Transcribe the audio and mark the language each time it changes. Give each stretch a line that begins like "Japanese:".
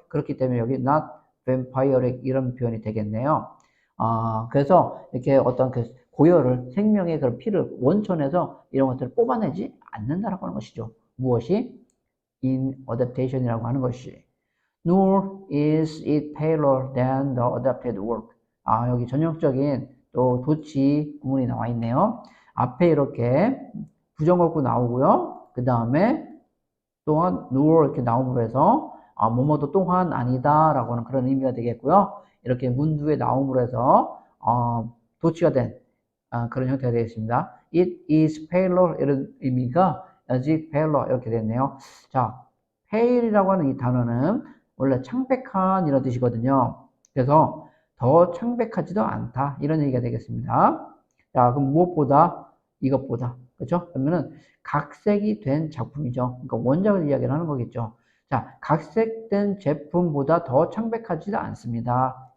Korean: 그렇기 때문에 여기
English: not vampiric
Korean: 이런 표현이 되겠네요. 그래서 이렇게 어떤 그 고열을 생명의 그런 피를 원천에서 이런 것들을 뽑아내지 않는다라고 하는 것이죠. 무엇이?
English: in adaptation
Korean: 이라고 하는 것이.
English: Nor is it paler than the adapted work.
Korean: 여기 전형적인 또 도치 구문이 나와 있네요. 앞에 이렇게 부정어구 나오고요. 그 다음에 또한 nor 이렇게 나옴으로 해서 뭐뭐도 또한 아니다 라고 하는 그런 의미가 되겠고요. 이렇게 문두에 나옴으로 해서 도치가 된 그런 형태가 되겠습니다.
English: It is paler
Korean: 이런 의미가
English: as if paler
Korean: 이렇게 됐네요. 자, pale이라고 하는 이 단어는 원래 창백한 이런 뜻이거든요. 그래서 더 창백하지도 않다 이런 얘기가 되겠습니다. 자, 그럼 무엇보다 이것보다 그렇죠? 그러면은 각색이 된 작품이죠. 그러니까 원작을 이야기를 하는 거겠죠. 자, 각색된 제품보다 더 창백하지도 않습니다.